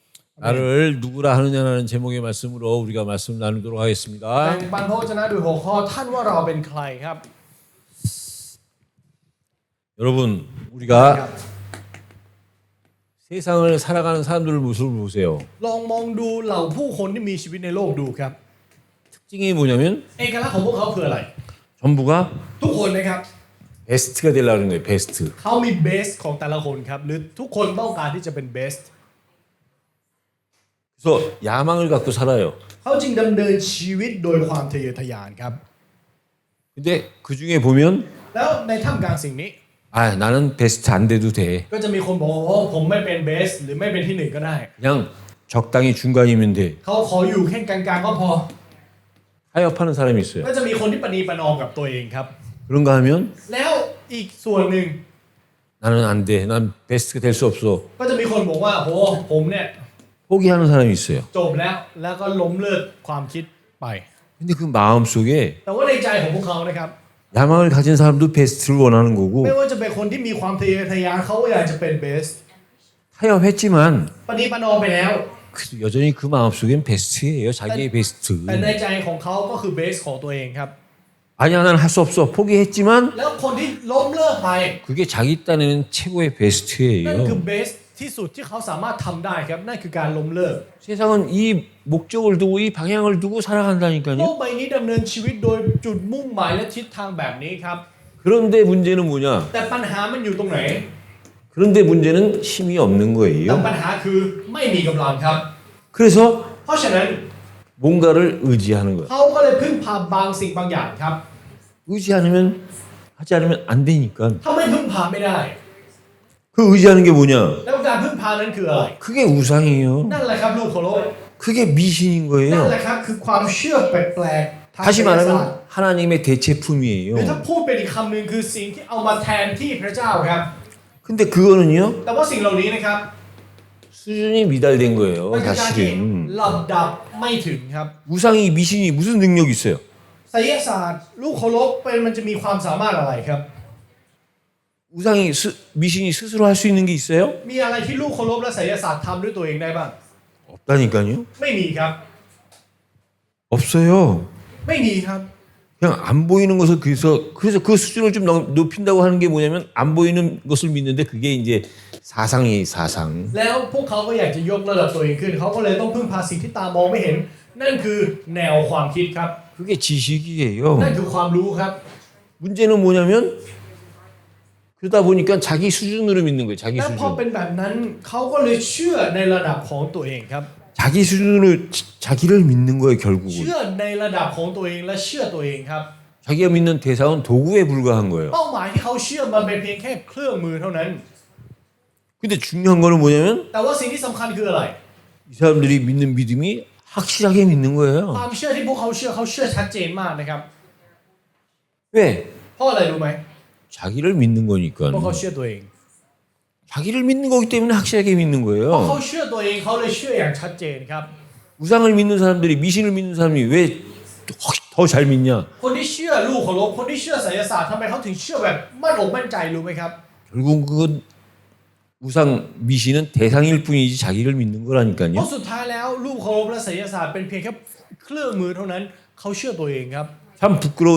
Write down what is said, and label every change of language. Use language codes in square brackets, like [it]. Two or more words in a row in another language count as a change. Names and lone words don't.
[ko] 나를 누구라 하느냐라는 제목의 말씀으로 우리가 말씀 나누도록 하겠습니다. [th] แบ่งปันพระวจนะด้วยหัวข้อท่านว่าเราเป็นใครครับ [ko] 여러분 우리가 세상을 살아가는 사람들의 모습을 보세요. [th] ลองมองดูเหล่าผู้คนที่มีชีวิตในโลกดูครับ [ko] 특징이 뭐냐면 [th] เอกลักษณ์ของพวกเขาคืออะไร [ko] 전부가 [th] ทุกคนนะครับ [ko] 베스트가 되려는 거예요. 베스트. [th] เขามีเบสของแต่ละคนครับหรือทุกคนต้องการที่จะเป็นเบส [ko] 그래서 야망을 갖고 살아요. [th] เขาจึงดำเนินชีวิตโดยความทะเยอทะยานครับ [ko] 근데 그 중에 보면 [th] แล้วในท่ามกลางสิ่งนี้ [ko] 아 나는 베스트 안 돼도 돼. [th] ก็จะมีคนบอกว่าผมไม่เป็นเบสหรือไม่เป็นที่หนึ่งก็ได้ [ko] 그냥 적당히 중간이면 돼. [th] เขาขออยู่แค่กลางๆก็พอ [ko] 타협하는 사람이 있어요. [th] ก็จะมีคนที่ประนีประนอมกับตัวเองครับ [ko] 그런가 하면 [th] แล้วอีกส่วนหนึ่ง [ko] 나는 안 돼. 난 베스트가 될 수 없어. [th] ก็จะมีคนบอกว่าโหผมเนี่ย [ko] 포기하는 사람이 있어요. [th] จบแล้วก็ล้มเลิกความคิดไป [ko] 근데 그 마음 속에 [th] แต่ว่าในใจของพวกเขานะครับ [ko] 야망을 가진 사람도 베스트를 원하는 거고 [th] ไม่ว่าจะเป็นคนที่มีความทะเยอทะยานเขาก็อยากจะเป็นเบส [ko] 타협했지만 [th] ประนีประนอมไปแล้ว [ko] 여전히 그 마음 속엔 베스트예요. 자기의 베스트. [th] แต่ในใจของเขาก็คือเบสของตัวเองครับ [ko] 아니야 난 할 수 없어. 포기했지만 [th] แล้วคนที่ล้มเลิกไป [ko] 그게 자기 딴에는 최고의 [th] นั่นคือ [ko] 베스트예요. [th] เบสที่สุดที่เขาสามารถทำได้ครับนั่นคือการล้มเลิก [ko] 세상은 이 목적을 두고 이 방향을 두고 [th] โล [ko] 살아간다니까요. [th] กใบนี้ดำเนินชีวิตโดยจุดมุ่งหมายและทิศทางแบบนี้ครับ [ko] 그런데 문제는 뭐냐? [th] แต่ปัญหามันอยู่ตรงไหน [ko] 그런데 문제는 힘이 없는 [th] แต่ [ko] 거예요. [th] ปัญหาคือไม่มีกำลังครับ [ko] 그래서 [th] เพราะฉะนั้น [ko] 뭔가를 의지하는 거예요. [th] เขาก็เลยพึ่งพาบางสิ่งบางอย่างครับ [ko] 의지 않으면 하지 않으면 안 되니까. [th] ถ้าไม่พึ่งพาไม่ได้ [ko] 그 의지하는 게 뭐냐? [th] แล้วการพึ่งพานั้นคืออะไร [ko] 그게 우상이에요. [th] นั่นแหละครับลูกเคารพ [ko] 그게 미신인 [th] นั่น [ko] 거예요. [th] แหละครับคือความเชื่อแปลกๆทาง [ko] 다시 [th] ไสยศาสตร์ [ko] 말하면 하나님의 [th] หรือ [ko] 대체품이에요. [th] ถ้าพูดเป็นอีกคำหนึ่งคือสิ่งที่เอามาแทนที่พระเจ้าครับ [ko] 근데 그거는요 [th] แต่ว่าสิ่งเหล่านี้นะครับ [ko] 수준이 미달된 거예요. [th] มันคือการที่ [ko] 사실은 [th] ลำดับไม่ถึงครับ [ko] 우상이 미신이 무슨 능력이 있어요? [th] ไสยศาสตร์ลูกเคารพเป็นมันจะมีความสามารถอะไรครับ [ko] 우상이 미신이 스스로 할 수 있는 게 있어요? [th] มีอะไรที่ลูกเคารพและไสยศาสตร์ทำด้วยตัวเองได้บ้าง [ko] 없다니까요. [th] ไม่มีครับ [ko] 없어요. [th] ไม่มีครับ [ko] 그냥 안 보이는 것을 그래서 그 수준을 좀 높인다고 하는 게 뭐냐면 안 보이는 것을 믿는데 그게 이제 사상이에요, 사상. [th] แล้วพวกเขาก็อยากจะยกระดับตัวเองขึ้นเขาก็เลยต้องพึ่งพาสิ่งที่ตามองไม่เห็น นั่นคือแนวความคิดครับ [ko] 그게 지식이에요. [th] นั่นคือความรู้ครับ [ko] 문제는 뭐냐면 그러다 보니까 자기 수준으로 믿는 거예요. 자기 [th] และพอ [ko] 수준. [th] เป็นแบบนั้นเขาก็เลยเชื่อในระดับของตัวเองครับ [ko] 자기 수준으로 자기를 믿는 거예요, 결국은. [th] เชื่อในระดับของตัวเองและเชื่อตัวเองครับ [ko] 자기가 믿는 대상은 도구에 불과한 거예요. [th] เป้าหมายที่เขาเชื่อมันเป็นเพียงแค่เครื่องมือเท่านั้น [ko] 근데 중요한 거는 뭐냐면 [th] แต่ว่าสิ่งที่สำคัญคืออะไร [ko] 이 사람들이 믿는 믿음이 확실하게 믿는 [th] ค [ko] 거예요. [th] วามเชื่อที่พวกเขาเชื่อชัดเจนมากนะครับ [ko] 왜? [th] เพราะอะไรรู้ไหม [ko] 자기를 믿는 [th] เพราะ [ko] 거니까. [th] เขาเชื่อตัวเอง [ko] 자기를 믿는 거기 때문에 확실하게 믿는 [th] เพราะเขา [ko] 거예요. [th] เชื่อตัวเองเขาเลยเชื่ออย่างชัดเจนครับ [ko] 우상을 믿는 사람들이 미신을 믿는 사람이 왜 더 잘 믿냐? [th] คนที่เชื่อลูกเคารพคนที่เชื่อไสยศาสตร์ทำไมเขาถึงเชื่อแบบมั่นอกมั่นใจรู้ไหมครับ [ko] 결국 그건 우상 미신은 대상일 뿐이지 자기를 믿는 [th] เพ [ko] 거라니까요. [th] ราะสุดท้ายแล้วลูกเคารพและไสยศาสตร์เป็นเพียงแค่เครื่องมือเท่านั้นเขาเชื่อตัวเองครับ [ko] 참 부끄러운